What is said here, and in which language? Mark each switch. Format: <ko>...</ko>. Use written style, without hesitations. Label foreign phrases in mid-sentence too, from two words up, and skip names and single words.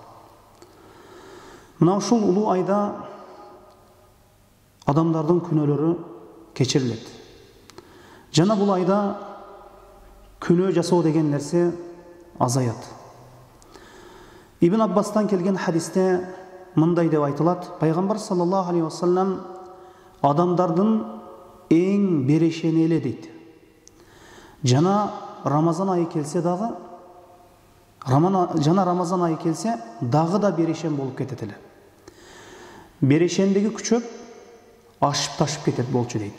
<ky>Мына ушул улуу айда адамдардын күнөөлөрү кечирилет. Жана бул айда күнөө жасоо деген нерсе азаят. Ибн Аббастан келген хадисте мындай деп айтылат: Пайгамбар</ky> <ar>صلى الله عليه وسلم</ar> <ky>адамдардын эң берешени эле дейт. Жана Рамазан айы келсе дагы, Рамазан айы келсе дагы да берешен болуп кетет эле. Берешендиги күчөп, ашып ташып кетет болчу дейт.</ky>